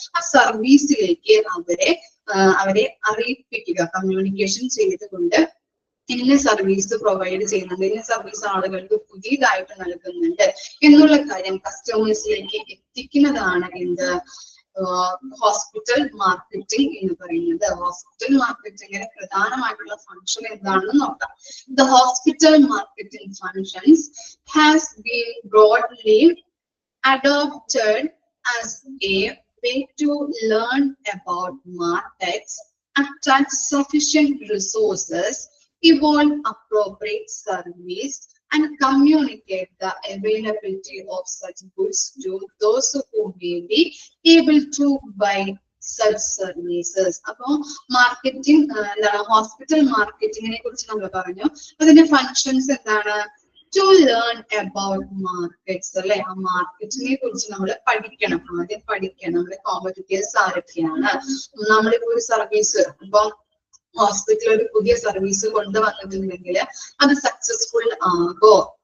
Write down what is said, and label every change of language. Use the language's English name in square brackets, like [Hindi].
[Malayalam] ആ സർവീസിലേക്ക് അവരെ അറിയിപ്പിക്കുക, കമ്മ്യൂണിക്കേഷൻ ചെയ്തുകൊണ്ട് ഇന്ന സർവീസ് പ്രൊവൈഡ് ചെയ്യുന്നുണ്ട്, ഇന്ന സർവീസ് ആളുകൾക്ക് പുതിയതായിട്ട് നൽകുന്നുണ്ട് എന്നുള്ള കാര്യം കസ്റ്റമേഴ്സിലേക്ക് എത്തിക്കുന്നതാണ് എന്ത് ഹോസ്പിറ്റൽ മാർക്കറ്റിംഗ് എന്ന് പറയുന്നത്. ഹോസ്പിറ്റൽ മാർക്കറ്റിംഗിന് പ്രധാനമായിട്ടുള്ള ഫംഗ്ഷൻ എന്താണെന്ന് നോക്കാം. [English] The hospital marketing functions has been broadly adopted as a way to learn about markets, attract sufficient resources, evolve appropriate service, and communicate the availability of such goods to those who may be able to buy such services. [Malayalam] അപ്പൊ marketing എന്താണ്, hospital മാർക്കറ്റിങ്ങിനെ കുറിച്ച് നമ്മൾ പറഞ്ഞു. അതിന്റെ functions എന്താണ്? [English] to learn about markets [Malayalam] അല്ലെ. ആ മാർക്കറ്റിനെ കുറിച്ച് നമ്മൾ പഠിക്കണം, ആദ്യം പഠിക്കണം. നമ്മുടെ കോമ്പറ്റീറ്റേഴ്സ് ആരൊക്കെയാണ്, നമ്മളിപ്പോ ഒരു സർവീസ് ഇപ്പൊ ഹോസ്പിറ്റലിൽ ഒരു പുതിയ സർവീസ് കൊണ്ടുവന്നിട്ടുണ്ടെങ്കിൽ അത് സക്സസ്ഫുൾ ആകോ?